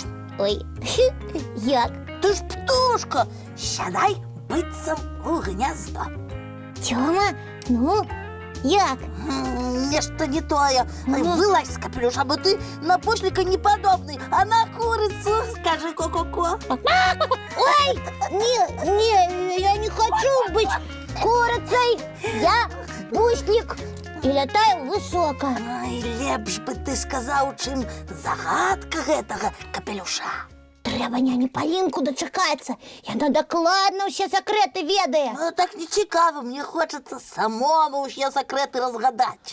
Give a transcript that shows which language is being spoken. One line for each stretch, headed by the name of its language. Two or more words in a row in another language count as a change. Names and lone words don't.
Belarusian: Ой, як? Ты ж птушка. Сядай быццам у гнездо. Тёма, ну, як? Нешта не тое. Вылазь з капелюша, бо ты на Буслика не падобны, а на курыцу.
Russian: Скажи ко-ко-ко. Ой, не, я не хочу быть курицей.
Belarusian: Я буслик і лятаю высока. Ай, лепш бы ты сказаў, чым загадка гэтага капелюша. Трэба няне Палінку дачакацца. Яна дакладна ўсе сакрэты ведае. Ну так не цікава, мне хочацца самому ўсе сакрэты разгадаць.